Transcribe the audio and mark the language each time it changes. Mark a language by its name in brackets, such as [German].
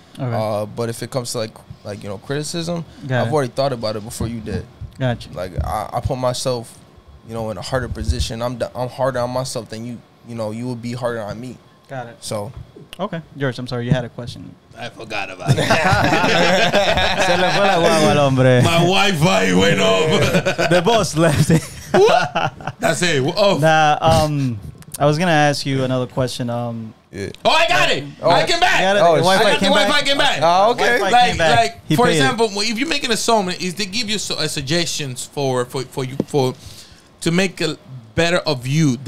[English] But if it comes to like you know, criticism, I've already thought about it before you did. Gotcha. Like, I put myself, you know, in a harder position. I'm harder on myself than you know, you would be harder on me. Got it. So, okay, George, I'm sorry, you had a question. I forgot about it. [Spanish] Se le fue la guagua al hombre. [English] My Wi-Fi went off. The boss left. That's it. Oh. Nah, I was gonna ask you another question. Oh, I got it. I came back. I got the Wi-Fi came back. Oh, okay. Like for example, if you're making a song, is they give you suggestions for you to make a better of you.